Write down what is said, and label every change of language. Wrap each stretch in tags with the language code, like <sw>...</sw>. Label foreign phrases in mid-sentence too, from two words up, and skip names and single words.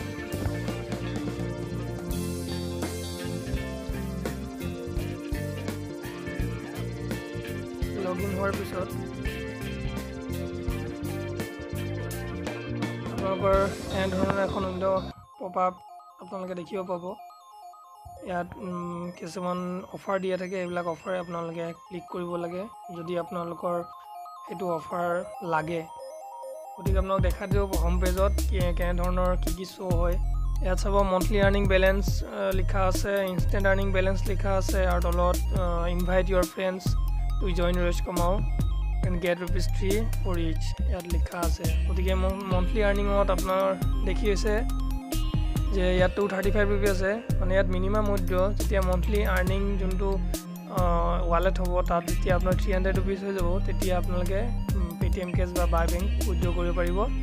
<as>লগইন হোৱাৰ পিছত আপোনালোকৰ এনেধৰণৰ এখন</as> <en>window pop up</en> <as>আপোনালোকে দেখিব পাব ইয়াত কিছুমান অফাৰ দিয়া থাকে এইবিলাক অফাৰে আপোনালোকে ক্লিক কৰিব লাগে যদি আপোনালোকৰ সেইটো অফাৰ লাগে গতিকে আপোনালোক দেখা দিব হোম পেজত কেনেধৰণৰ কি শ্ব' হয় ইয়াত চাব</as> <en>monthly earning balance</en> <as>লিখা আছে</as> <en>instant earning balance</en> <as>লিখা আছে আৰু তলত</as> <en>invite your friends to join Rojkamoa and get ₹3 for each</en> <as>ইয়াত লিখা আছে গতিকে মন্থলি আৰ্নিঙত আপোনাৰ দেখি আছে যে ইয়াত ₹235 আছে মানে ইয়াত</as> <en>minimum withdraw</en> <as>যেতিয়া</as> <en>monthly earning</en> <as>যোনটো ৱালেট হ'ব তাত যেতিয়া আপোনাৰ ₹300 হৈ যাব তেতিয়া আপোনালোকে পেটিএম কেছ বা</as> <en>by bank withdraw</en> <as>কৰিব পাৰিব</as>